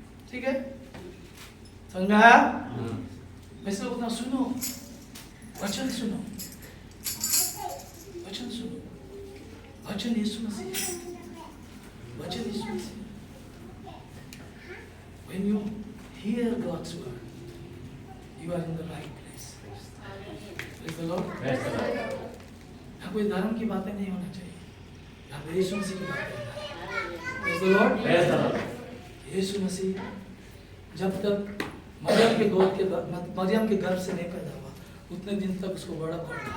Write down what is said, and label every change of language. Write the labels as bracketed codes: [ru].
[hi] ठीक है, समझ में आया? वैसे उतना सुनो, वचन सुनो, वचन सुनो, वचन यीशु मसीह, वचन यीशु मसीह। [en] When you hear God's word, you are in the right place. Praise the Lord. [hi] यहाँ कोई धर्म की बातें नहीं होना चाहिए, यहाँ पे यीशु मसीह की बातें। [en] Praise the Lord. [hi] यीशु मसीह जब तक मरियम के गर्भ से नहीं पैदा हुआ, उतने दिन तक उसको बड़ा था।